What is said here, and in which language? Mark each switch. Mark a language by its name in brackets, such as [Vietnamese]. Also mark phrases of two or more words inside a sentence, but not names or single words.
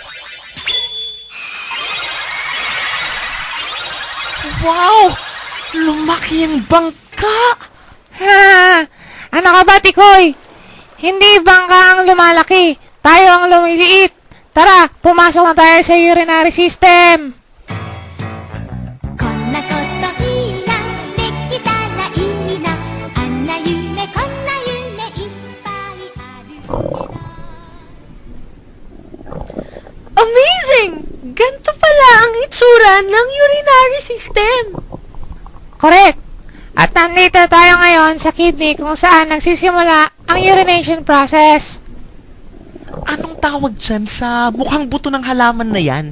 [Filipino] Wow! Lumaki ang bangka! Ha! Ano ka ba, Tikoy? Hindi bangka ang lumalaki. Tayo ang lumiliit. Tara, pumasok na tayo sa [English] urinary system. [Japanese] こんなこといいな、できたらいいな、あんな夢こんな夢いっぱいあるけど。 [Filipino] Amazing! Ganto pala ang itsura ng [English] urinary system. [Filipino] Correct. At nandito tayo ngayon sa kidney kung saan nagsisimula ang [English] urination process. [Filipino] Anong tawag dyan sa mukhang buto ng halaman na yan?